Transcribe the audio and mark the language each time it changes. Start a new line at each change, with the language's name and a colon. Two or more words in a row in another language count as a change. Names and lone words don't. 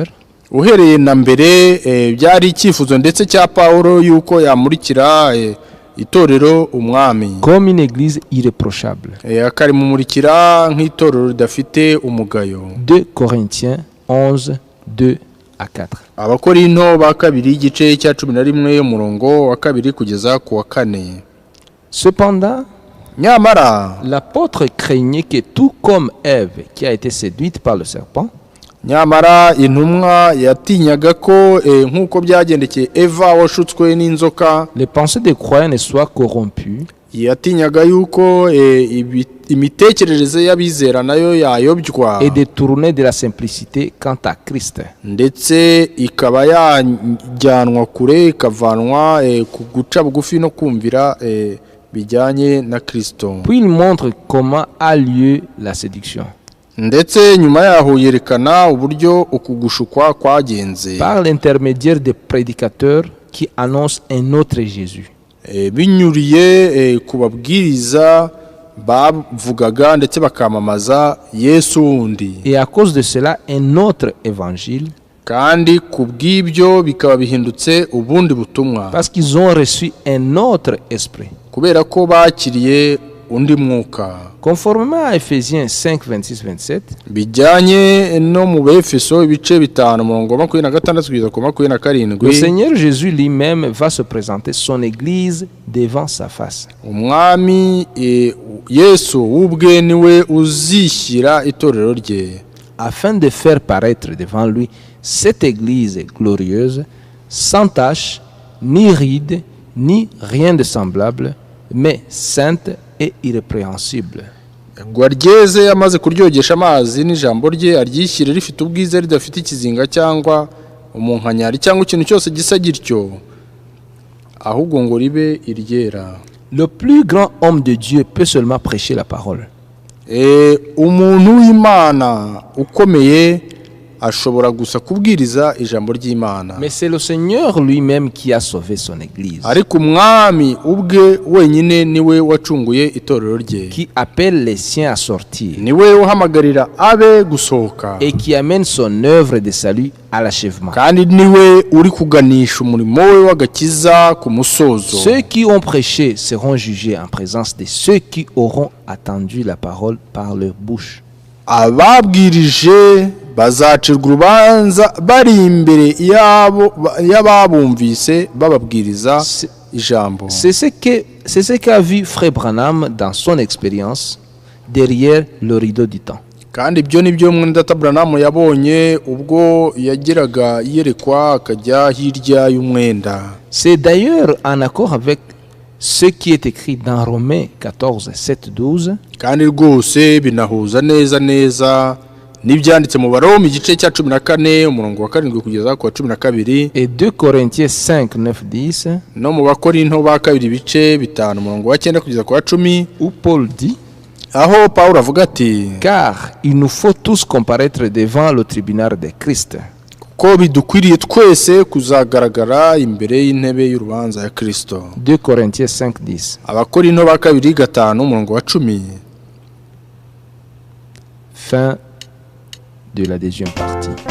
Kinyarwanda: uhereye na mbere byari icyifuzo ndetse cya Pawulo yuko yamurikira itorero umwami
French: comme une Église irréprochable.
Kinyarwanda: akarimumurikira nk'itorero ridafite umugayo.
French: 2 Corinthiens 11, 2 à 4.
Kinyarwanda: Abakorinto ba kabiri igice cya 11 umurongo wa kabiri kugeza ku wa 4.
French: Cependant,
Kinyarwanda: nyamara
French: l'apôtre craignait que tout comme Ève qui a été séduite par le serpent,
Kinyarwanda: nyamara intumwa yatinyaga ko nk'uko byagendekeye Eva washutswe n'inzoka,
French: les pensées des croyants ne soient corrompues,
Kinyarwanda: yatinyaga yuko imitekerereze y'abizera nayo yayobywa
French: et détournées de la simplicité quant à Christ.
Kinyarwanda: ndetse ikaba yajyanwa kure ikavanwa ku guca bugufi no kumvira bijyanye na Kristo.
French: Puis il montre comment a lieu la séduction.
Kinyarwanda: ndetse nyuma yaho yerekana uburyo ukugushukwa kwagenze
French: Par l'intermédiaire des prédicateurs qui annoncent un autre Jésus.
Kinyarwanda: binyuriye ku babwiriza bavugaga ndetse bakamamaza Yesu wundi.
French: Et à cause de cela, un autre évangile.
Kinyarwanda: kandi kubw'ibyo bikaba bihindutse ubundi butumwa.
French: Parce qu'ils ont reçu un autre esprit.
Kinyarwanda: kubera ko bakiriye undi mwuka.
French: Conformément à Ephésiens 5, 26, 27,
Kinyarwanda: bijyanye no mu Befeso ibice 5:26-27.
French: le Seigneur Jésus lui-même va se présenter son Église devant sa face.
Kinyarwanda: umwami Yesu ubwe niwe uzishyira itorero rye,
French: afin de faire paraître devant lui cette Église glorieuse, sans tache, ni ride, ni rien de semblable, mais sainte et irrépréhensible.
Kinyarwanda: ngo aryeze amaze kuryogesha amazi n'ijambo rye aryishyire rifite ubwiza ridafite ikizinga cyangwa umunkanyari cyangwa ikintu cyose gisa gityo, ahubwo ngo ribe iryera.
French: Le plus grand homme de Dieu peut seulement prêcher la parole.
Kinyarwanda: umuntu w'Imana ukomeye ashobora gusa kubwiriza ijambo ry'Imana.
French: Mais c'est le Seigneur lui-même qui a sauvé son Église,
Kinyarwanda: ariko umwami ubwe wenyine niwe wacunguye itorero rye,
French: qui appelle les siens à sortir
Kinyarwanda: niwe uhamagarira abe gusohoka,
French: et qui amène son œuvre de salut à l'achèvement.
Kinyarwanda: kandi niwe uri kuganisha umurimo we w'agakiza ku musozo.
French: Ceux qui ont prêché seront jugés en présence de ceux qui auront attendu la parole par leur bouche.
Kinyarwanda: ababwirije bazacirwa urubanza bari imbere y'ababumvise bababwiriza ijambo.
French: C'est ce qu'a vu Frère Branham dans son expérience derrière le rideau du temps.
Kinyarwanda: kandi ibyo nibyo Mwendata Branham yabonye ubwo yagiraga yerekwa akajya hirya y'umwenda.
French: C'est d'ailleurs en accord avec ce qui est écrit dans Romains 14, 7, 12.
Kinyarwanda: kandi rwose binahuza neza n'ibyanditse mu Baroma igice cya 14 umurongo wa 7 kugeza ku 12.
French: Et 2 Corinthiens 5, 9, 10.
Kinyarwanda: no mu Bakorinto ba kabiri ibice 5 umurongo wa 9 kugeza ku 10.
French: Où Paul dit:
Kinyarwanda: aho Pawulo avuga ati,
French: car il nous faut tous comparaître devant le tribunal de Christ.
Kinyarwanda: ko bidukwiriye twese kuzagaragara imbere y'intebe y'urubanza ya Kristo.
French: 2 Corinthiens 5, 10.
Kinyarwanda: Abakorinto ba kabiri 5 umurongo wa 10.
French: Fin de la deuxième partie.